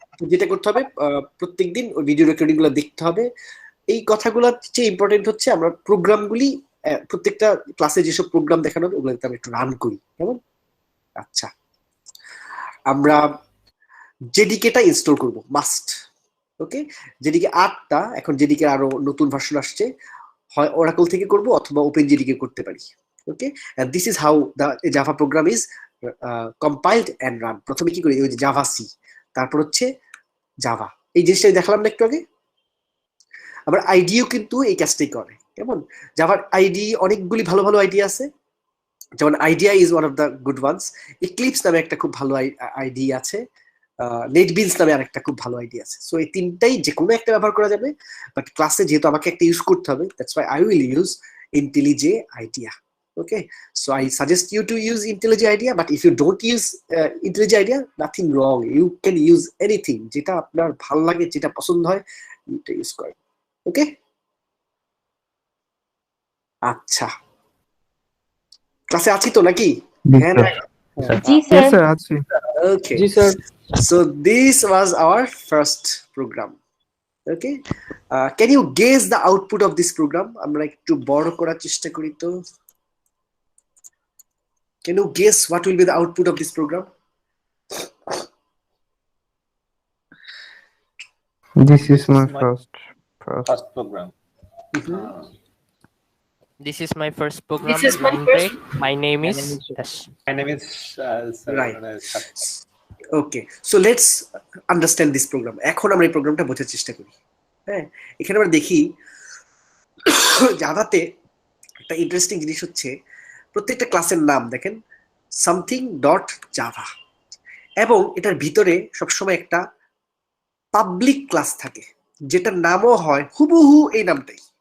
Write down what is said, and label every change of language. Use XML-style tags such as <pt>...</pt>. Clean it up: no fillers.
<bn>যেটা করতে হবে প্রত্যেকদিন ওই ভিডিও রেকর্ডিং গুলো দেখতে হবে। এই কথাগুলো চেয়ে ইম্পর্টেন্ট হচ্ছে আমরা প্রোগ্রামগুলি প্রত্যেকটা ক্লাসে যেসব প্রোগ্রাম দেখানো হবে ওগুলোতে আমরা একটু রান করি, কেমন? আচ্ছা, আমরা জেডিকেটা ইনস্টল করব মাস্ট। ওকে, জেডিকে 8টা, এখন জেডিকে আরো নতুন ভার্সন আসছে, হয় ওরাকল থেকে করব অথবা ওপেন জেডিকে করতে পারি।</bn> <en>Okay, and this is how the Java program is compiled and run.</en> <bn>প্রথমে কি করি, ওই যে জাভা সি, তারপর হচ্ছে জাভা। এই জিনিসটা দেখালাম না একটু আগে। আবার আইডিও কিন্তু এই কাজটাই করে, কেমন? জাভার আইডি অনেকগুলি ভালো ভালো আইডি আছে, যেমন</bn> <en>IDEA is one of the good ones.</en> <bn>Eclipse নামে একটা খুব ভালো আইডি আছে, নেটবিনস নামে আরেকটা খুব ভালো আইডি আছে। সো এই তিনটাই যে কোনো একটা ব্যবহার করা যাবে, বাট ক্লাসে যেহেতু আমাকে একটা ইউজ করতে হবে,</bn> <en>That's why I will use IntelliJ IDEA. Okay, so I suggest you to use IntelliJ IDEA, but if you don't use IntelliJ IDEA, nothing wrong, you can use anything</en> <bn>যেটা আপনার ভালো লাগে, যেটা পছন্দ হয় এটা ইউজ করেন। ওকে, আচ্ছা, ক্লাসে আছি তো নাকি? হ্যাঁ, জি স্যার। আছি।</bn> <en>okay,</en> <bn>G sir.</bn> <en>so this was our first program. Okay, can you guess the output of this program?</en> <bn>আমরা একটু বড় করার চেষ্টা করি তো।</bn> <en>Can you guess what will be the output of this program? This is my first program. This is my first program. This is my first. My name is My name is Right. Okay, so let's understand this program.</en> <bn>এখন আমরা এই প্রোগ্রামটা বোঝার চেষ্টা করি। হ্যাঁ, এখানে আমরা দেখি জাভাতে একটা ইন্টারেস্টিং জিনিস হচ্ছে প্রত্যেকটা ক্লাসের নাম দেখেন সামথিং ডট জাভা, এবং এটার ভিতরে সবসময় একটা পাবলিক ক্লাস থাকে যেটার নামও হয় হুবহু এই নামটাই।</bn>